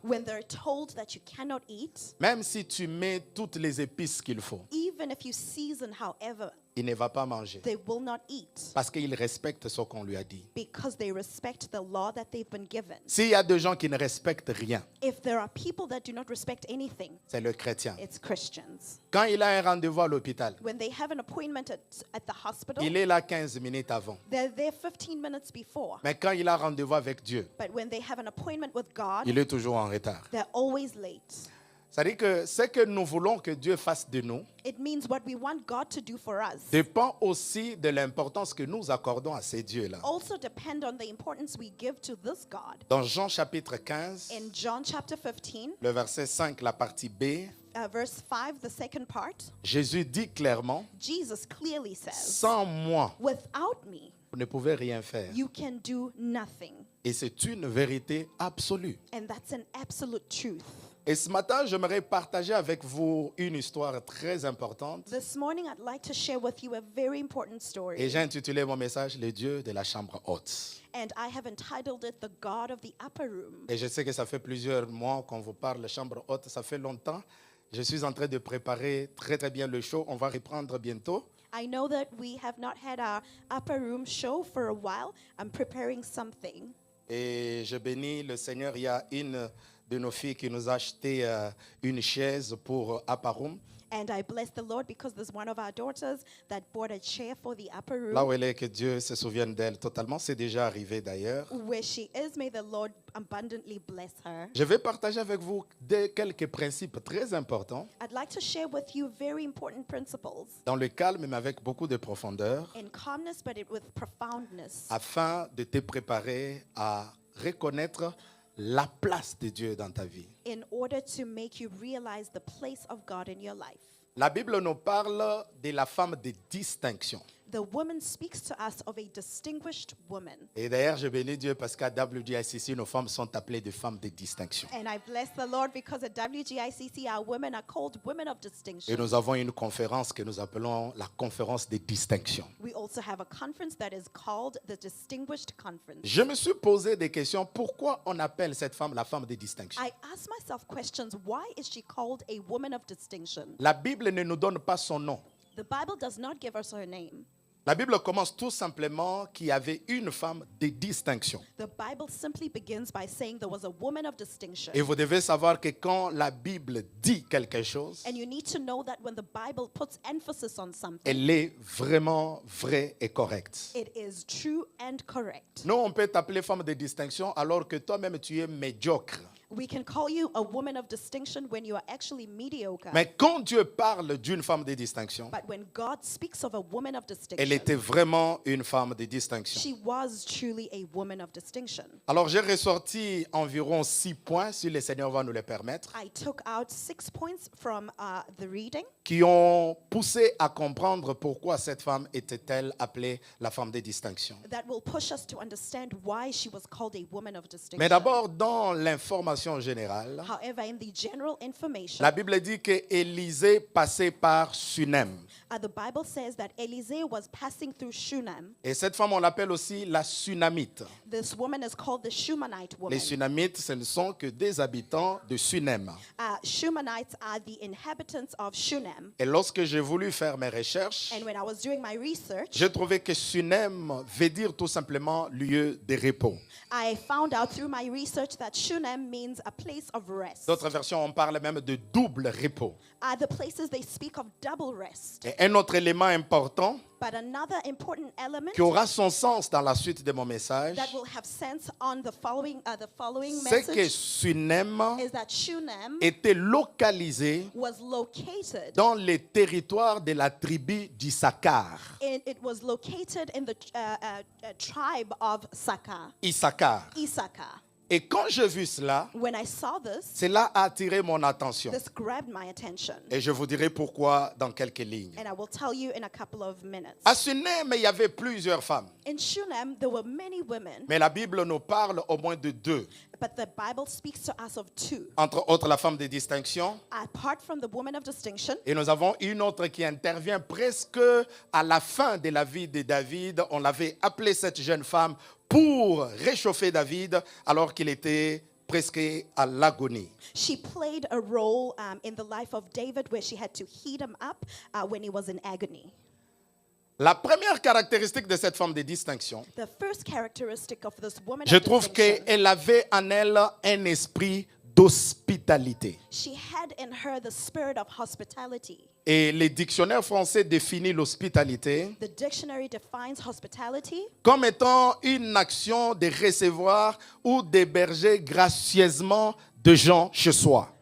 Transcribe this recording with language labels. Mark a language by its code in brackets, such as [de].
[en] When they're told that you cannot eat, [fr] même si tu mets toutes les épices qu'il faut, [en] even if you season however, [fr] il ne va pas manger. [en] they will not eat [fr] Parce qu'il respecte ce qu'on lui a dit. [en] because they respect the law that they've been given. [fr] S'il y a des gens qui ne respectent rien, [en] If there are people that do not respect anything, [fr] c'est le chrétien. [en] it's Christians. [fr] Quand il a un rendez-vous à l'hôpital, [en] When they have an appointment at the hospital, [fr] il est là 15 minutes avant. [en] they're there 15 minutes before. [fr] Mais quand il a rendez-vous avec Dieu, [en] But when they have an appointment with God, [fr] il est toujours en retard. [en] they're always late. [fr] C'est-à-dire que ce que nous voulons que Dieu fasse de nous [en] It means what we want God to do for us [fr] dépend aussi de l'importance que nous accordons à ces dieux-là. [en] also depend on the importance we give to this God. [fr] Dans Jean chapitre 15, [en] In John chapter 15, [fr] le verset 5, la partie B, [en] verse 5, the second part, [fr] Jésus dit clairement, [en] Jesus clearly says, [fr] sans moi, [en] without me, [fr] vous ne pouvez rien faire. [en] you can do nothing. [fr] Et c'est une vérité absolue. [en] And that's an absolute truth. [fr] Et ce matin, j'aimerais partager avec vous une histoire très importante. [en] This morning, I'd like to share with you a very important [fr] Et [en] story. [fr] j'ai intitulé mon message, le Dieu de la chambre haute. [en] And I have entitled it, The God of the Upper Room. [fr] Et je sais que ça fait plusieurs mois qu'on vous parle de chambre haute, ça fait longtemps. Je suis en train de préparer très très bien le show. On va reprendre bientôt. [en] I know that we have not had our Upper Room show for a while. I'm preparing something. [fr] Et je bénis le Seigneur. Il y a une de nos filles qui nous a acheté une chaise pour Upper Room. [en] And I bless the Lord because there's one of our daughters that bought a chair for the upper [fr] Là [en] room. [fr] où elle est, que Dieu se souvienne d'elle totalement. C'est déjà arrivé d'ailleurs. [en] Where she is, may the Lord abundantly bless her. [fr] Je vais partager avec vous quelques principes très importants [en] I'd like to share with you very important principles [fr] dans le calme mais avec beaucoup de profondeur [en] in calmness, but with profoundness, [fr] afin de te préparer à reconnaître la place de Dieu dans ta vie. [en] in order to make you realize the place of God in your life. [fr] La Bible nous parle de la femme de distinction. [en] The woman speaks to us of a distinguished woman. [fr] Et d'ailleurs, je bénis Dieu parce qu'à WGICC, nos femmes sont appelées des femmes de distinction. [en] And I bless the Lord because at WGICC, our women are called women of [fr] Et [en] distinction. [fr] nous avons une conférence que nous appelons la conférence de distinction. [en] We also have a conference that is called the Distinguished Conference. [fr] Je me suis posé des questions. Pourquoi on appelle cette femme la femme de distinction? [en] I ask myself questions. Why is she called a woman of distinction? [fr] La Bible ne nous donne pas son nom. [en] The Bible does not give us her name. [fr] La Bible commence tout simplement qu'il y avait une femme de distinction. [en] The Bible simply begins by saying there was a woman of distinction. [fr] Et vous devez savoir que quand la Bible dit quelque chose, [en] And you need to know that when the Bible puts emphasis on something, [fr] elle est vraiment vraie et correcte. [en] it is true and correct. [fr] Nous, on peut t'appeler femme de distinction alors que toi-même tu es médiocre. [en] We can call you a woman of distinction when you are actually mediocre. [fr] Mais quand Dieu parle d'une femme de distinction, [en] But when God speaks of a woman of [fr] elle [en] distinction, [fr] était vraiment une femme de distinction. [en] she was truly a woman of distinction. [fr] Alors j'ai ressorti environ 6 points, si le Seigneur va nous les permettre, [en] I took out 6 points from the reading [fr] qui ont poussé à comprendre pourquoi cette femme était-elle appelée la femme de distinction. [en] that will push us to understand why she was called a woman of distinction. [fr] Mais d'abord, dans l'information générale, [en] However, in the general information, [fr] la Bible dit que Élisée passait par Sunem. [en] the Bible says that Elisee was passing through Shunem. [fr] Et cette femme, on l'appelle aussi la Sunamite. [en] This woman is called the Shumanite woman. [fr] Les Sunamites, ce ne sont que des habitants de Sunem. [en] Shumanites are the inhabitants of Shunem. [fr] Et lorsque j'ai voulu faire mes recherches, [en] And when I was doing my research, [fr] j'ai trouvé que Sunem veut dire tout simplement lieu de repos. [en] I found out through my research that Shunem means means a place of rest. [fr] D'autres versions, on parle même de double repos. [en] The places they speak of double rest. [fr] Et un autre élément important [en] But another important element [fr] qui aura son sens dans la suite de mon message, [en] that will have sense on the following [fr] c'est que [en] message [fr] Sunem [en] is that Shunem [fr] était localisé [en] was located. [fr] dans les territoires de la tribu d'Issachar. [en] It was located in the tribe of Issachar. Issachar. [fr] Et quand j'ai vu cela, [en] When I saw this, [fr] cela a attiré mon attention. [en] this grabbed my attention. [fr] Et je vous dirai pourquoi dans quelques lignes. [en] And I will tell you in a couple of minutes. [fr] À Sunem, il y avait plusieurs femmes. [en] In Shunem, there were many women, [fr] Mais la Bible nous parle au moins de deux. [en] but the Bible speaks to us of two. [fr] Entre autres, la femme de distinction. [en] Apart from the woman of distinction, [fr] Et nous avons une autre qui intervient presque à la fin de la vie de David. On l'avait appelée cette jeune femme pour réchauffer David alors qu'il était presque à l'agonie. [en] she played a role in the life of David where she had to heat him up when he was in agony. [fr] La première caractéristique de cette femme de distinction, [en] The first characteristic of this woman [fr] je [en] of [fr] trouve [en] distinction, [fr] qu'elle avait en elle un esprit d'hospitalité. [en] she had in her the spirit of hospitality. [fr] Et les dictionnaires français définissent l'hospitalité [en] The dictionary defines hospitality [fr] comme étant une action de recevoir ou d'héberger gracieusement de gens chez soi.